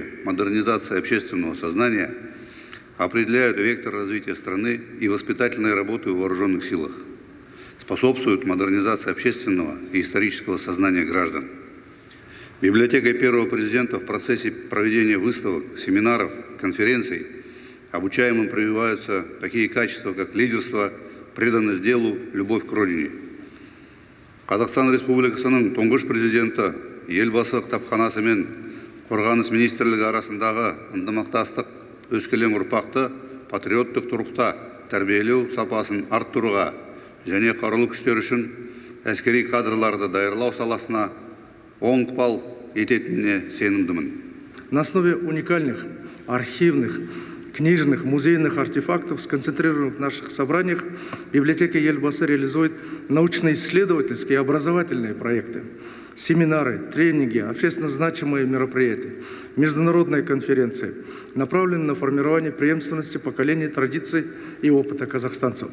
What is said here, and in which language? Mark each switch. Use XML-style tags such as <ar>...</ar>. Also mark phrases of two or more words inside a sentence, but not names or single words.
<ru>Модернизация общественного сознания», определяют вектор развития страны и воспитательной работы в вооруженных силах, способствуют модернизации общественного и исторического сознания граждан. Библиотекой первого президента в процессе проведения выставок, семинаров, конференций обучаемым прививаются такие качества, как лидерство, преданность делу, любовь к родине.</ru> <kk>Қазақстан Республикасының тұңғыш президенті Елбасы кітапханасы мен қорғаныс министрлігі арасындағы ынтымақтастық өскелең ұрпақты патриоттық тұрғыда тәрбиелеу сапасын арттыруға және қарулы күштер үшін әскери кадрларды даярлау саласына оң ықпал ететініне сенімдімін.</kk> <ru>На основе уникальных архивных, книжных, музейных артефактов, сконцентрированных в наших собраниях, библиотека Ельбасы реализует научно-исследовательские и образовательные проекты, семинары, тренинги, общественно значимые мероприятия, международные конференции, направленные на формирование преемственности поколений, традиций и опыта казахстанцев.</ru>